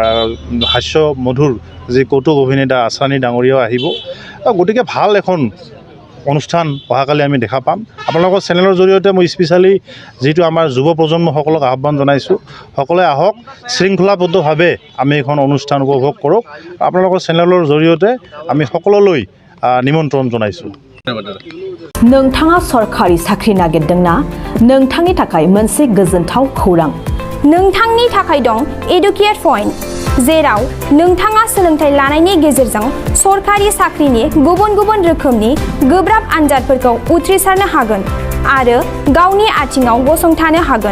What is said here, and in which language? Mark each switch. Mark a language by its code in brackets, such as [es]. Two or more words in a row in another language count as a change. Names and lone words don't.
[as] হাস্য মধুৰ যি কৌতুক অভিনেতা আছৰানী ডাঙৰীয়াও আহিব গতিকে ভাল এখন অনুষ্ঠান অহাকালি আমি দেখা পাম আপোনালোকৰ চেনেলৰ জৰিয়তে মই স্পেচিয়েলি যিটো আমাৰ যুৱ প্ৰজন্মসকলক আহ্বান জনাইছোঁ সকলোৱে আহক শৃংখলাবদ্ধভাৱে আমি এখন অনুষ্ঠান উপভোগ কৰক আপোনালোকৰ চেনেলৰ জৰিয়তে আমি সকলোলৈ নিমন্ত্ৰণ জনাইছোঁ [brx] नोंथाङा सरखारि साख्रि नागिरदोंना नोंथांनि थाखाय मोनसे गोजोनथाव खौरां नोंथांनि थाखाय दं एडुकेट पॉइन्ट जेराव नोंथाङा सोलोंथाइ लानायनि गेजेरजों सरखारि साख्रिनि गुबुन गुबुन रोखोमनि गोब्राब आनजादफोरखौ उथ्रिसारनो हागोन आरो गावनि आथिङाव गसंथानो हागोन